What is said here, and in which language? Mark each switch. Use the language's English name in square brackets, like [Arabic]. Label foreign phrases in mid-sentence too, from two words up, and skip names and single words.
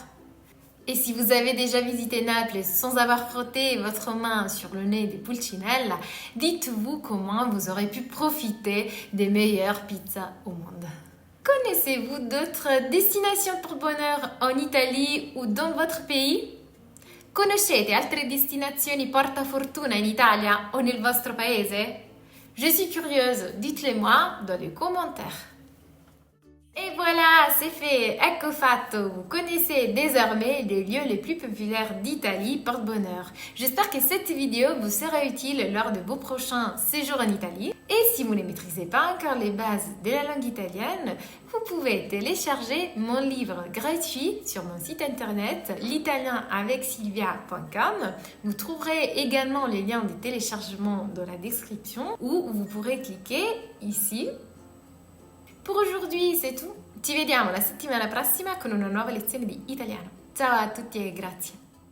[French] Et si vous avez déjà visité Naples sans avoir frotté votre main sur le nez de Pulcinella, dites-vous comment vous aurez pu profiter des meilleures pizzas au monde. Connaissez-vous d'autres destinations pour bonheur en Italie ou dans votre pays? [Italian] Conoscete altre destinazioni porta fortuna in Italia o nel vostro paese? [French] Je suis curieuse, dites-le moi dans les commentaires. Et voilà, c'est fait, [Italian] ecco fatto. [French] Vous connaissez désormais les lieux les plus populaires d'Italie porte-bonheur. J'espère que cette vidéo vous sera utile lors de vos prochains séjours en Italie. Et si vous ne maîtrisez pas encore les bases de la langue italienne, vous pouvez télécharger mon livre gratuit sur mon site internet l'italienavecsilvia.com. Vous trouverez également les liens de téléchargement dans la description ou vous pourrez cliquer ici. Per aujourd'hui c'est tout, [Italian] ci vediamo la settimana prossima con una nuova lezione di italiano. Ciao a tutti e grazie!